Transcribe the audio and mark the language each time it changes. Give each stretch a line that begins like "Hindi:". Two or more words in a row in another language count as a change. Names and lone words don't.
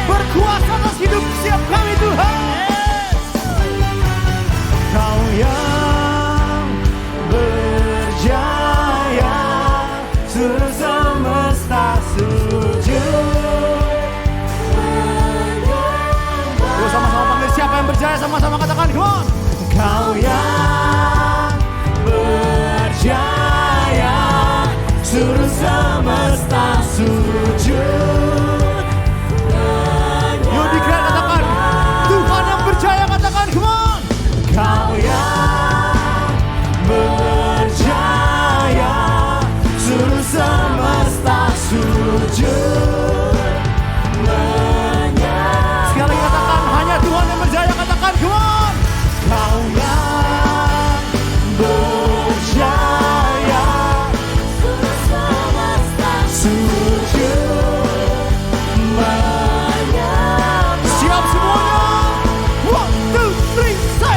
Indonesian: Berkuasa atas hidup setiap kami Tuhan. Kau yang berjaya, seluruh semesta sujud. Yuk sama-sama panggil siapa yang berjaya, sama-sama katakan,
English: come on.
Indonesian: Kau yang berjaya, seluruh semesta sujud. Yuk dikira katakan, Tuhan yang berjaya, katakan,
English: come on.
Indonesian: Kau yang berjaya, seluruh semesta sujud. Sekali lagi katakan, hanya Tuhan yang berjaya, katakan,
English: come on.
Indonesian: Kau yang berjaya, Seluruh semesta sujud menyembah. Siap semuanya. 1, 2, 3, say.